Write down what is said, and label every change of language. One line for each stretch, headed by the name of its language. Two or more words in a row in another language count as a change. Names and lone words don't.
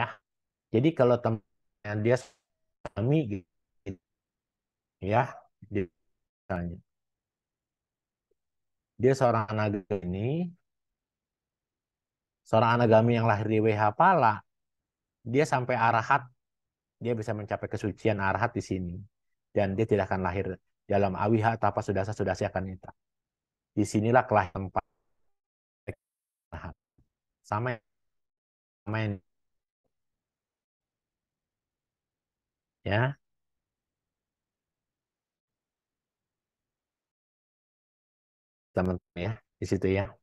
Indonesian: Jadi kalau teman dia kami gitu, ya dia, dia seorang anagami, seorang anagami yang lahir di WH Pala, dia sampai arahat, dia bisa mencapai kesucian arahat di sini. Dan dia tidak akan lahir dalam awiha tapa sudasa sudasi akan itu. Disinilah kelahiran tempat arahat. Sama sama yang ya, teman-teman ya, di situ ya.